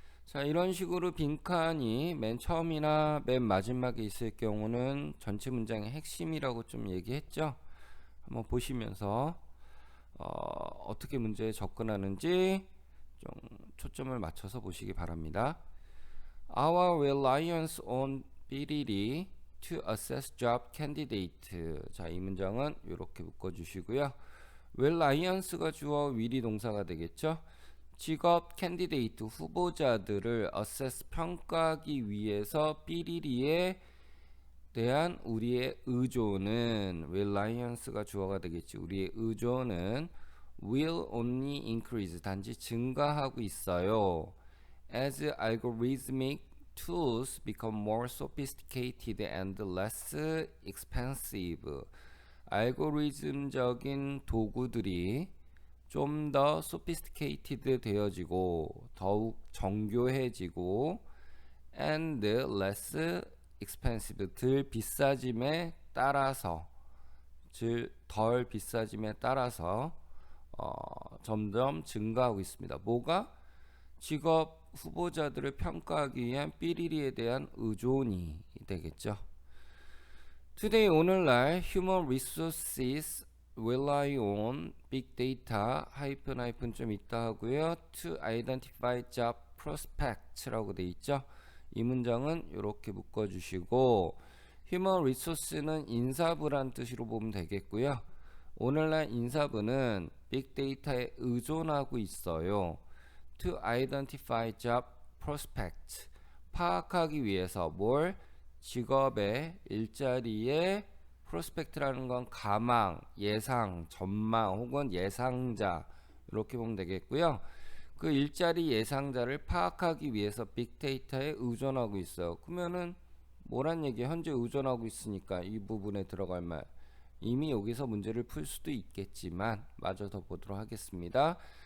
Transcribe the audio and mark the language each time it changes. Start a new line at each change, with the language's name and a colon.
Korean: 자, 이런 식으로 빈칸이 맨 처음이나 맨 마지막에 있을 경우는 전체 문장의 핵심이라고 좀 얘기했죠. 한번 보시면서 어떻게 문제에 접근하는지 좀 초점을 맞춰서 보시기 바랍니다.
English: Our reliance on BDD to assess job candidate.
Korean: 자, 이 문장은 이렇게 묶어주시고요. reliance가 주어, will이 동사가 되겠죠. 직업 candidate 후보자들을 assess 평가하기 위해서 BDD에 대한 우리의 의존은 reliance가 주어가 되겠지. 우리의 의존은
English: will only increase
Korean: 단지 증가하고 있어요.
English: As algorithmic tools become more sophisticated and less expensive.
Korean: 알고리즘적인 도구들이 좀 더 sophisticated 되어지고 더욱 정교해지고
English: and less expensive
Korean: 덜 비싸짐에 따라서 덜 비싸짐에 따라서 점점 증가하고 있습니다. 뭐가? 직업 후보자들을 평가하기 위한 삐리리에 대한 의존이 되겠죠.
English: Today 오늘날 human resources rely on big data
Korean: 하이픈 좀 있다 하고요.
English: To identify job prospects
Korean: 라고 돼 있죠. 이 문장은 이렇게 묶어주시고 human resource는 인사부란 뜻으로 보면 되겠고요. 오늘날 인사부는 빅데이터에 의존하고 있어요.
English: To identify job prospects
Korean: 파악하기 위해서 뭘? 직업의 일자리의 prospect라는 건 가망, 예상, 전망 혹은 예상자 이렇게 보면 되겠고요. 그 일자리 예상자를 파악하기 위해서 빅데이터에 의존하고 있어요. 그러면은 뭐란 얘기야? 현재 의존하고 있으니까 이 부분에 들어갈 말 이미 여기서 문제를 풀 수도 있겠지만 마저 더 보도록 하겠습니다.